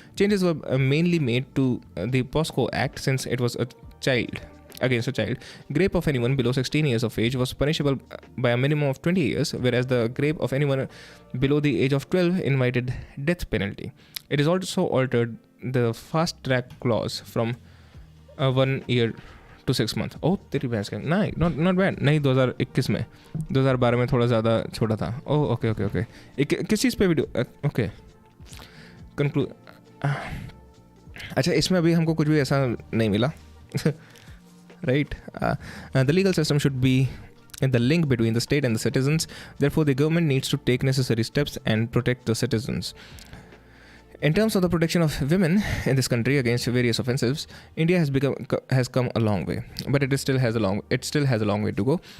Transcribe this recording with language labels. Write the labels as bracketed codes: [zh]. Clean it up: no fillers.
[en] Changes were mainly made to the POSCO Act since it was against a child. Rape of anyone below 16 years of age was punishable by a minimum of 20 years, whereas the rape of anyone below the age of 12 invited death penalty. It is also altered the fast track clause from 1 year to 6 months. [hi] Oh, तेरी भैंस का नहीं, not bad. नहीं 2021 में, 2012 में थोड़ा ज़्यादा छोटा था. [en] Oh, okay. किस चीज़ पे वीडियो? Okay. Conclude. [hi] अच्छा, इसमें अभी हमको कुछ भी ऐसा नहीं मिला. [en] Right? The legal system should be the link between the state and the citizens. Therefore, the government needs to take necessary steps and protect the citizens. In terms of the protection of women in this country against various offenses, India has come a long way, but it still has a long way to go.